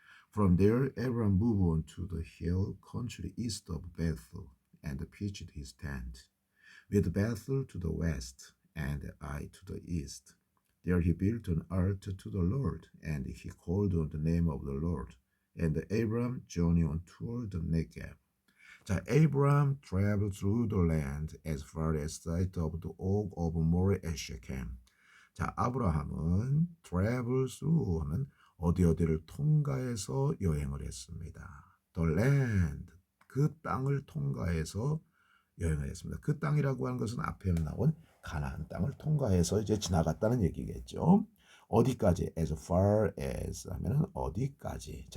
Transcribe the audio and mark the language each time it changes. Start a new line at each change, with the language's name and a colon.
English: From there, Abraham moved on to the hill country east of Bethel and pitched his tent, with Bethel to the west and Ai to the east. There he built an altar to the Lord, and he called on the name of the Lord. And Abraham journeyed on toward the Negev. 자, Abraham traveled through the land as far as sight of the oak of Moreh at Shechem.
Korean: 자, 아브라함은
English: travel through
Korean: 하면 어디를 통과해서 여행을 했습니다.
English: The land,
Korean: 그 땅을 통과해서 여행을 했습니다. 그 땅이라고 하는 것은 앞에 나온 가나안 땅을 통과해서 이제 지나갔다는 얘기겠죠. 어디까지?
English: As far as
Korean: 하면은 어디까지.